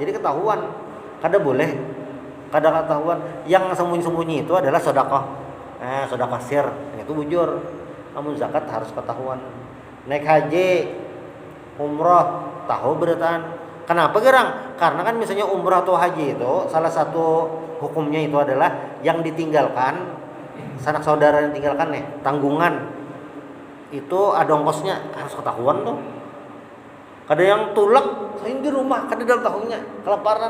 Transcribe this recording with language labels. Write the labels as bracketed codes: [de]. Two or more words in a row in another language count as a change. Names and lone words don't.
[id] Jadi ketahuan. Kada boleh. Kada ketahuan. Yang sembunyi-sembunyi itu adalah sedekah. Sedekah sir, itu bujur. Namun zakat harus ketahuan. Naik haji, umrah, tahu berataan. Kenapa gerang? Karena kan misalnya umrah atau haji itu salah satu hukumnya itu adalah yang ditinggalkan, sanak saudara yang tinggalkan nih, tanggungan. Itu ada ongkosnya, harus ketahuan tuh. Kada yang tulak, saya di rumah, kada dalam tahunnya, kelaparan.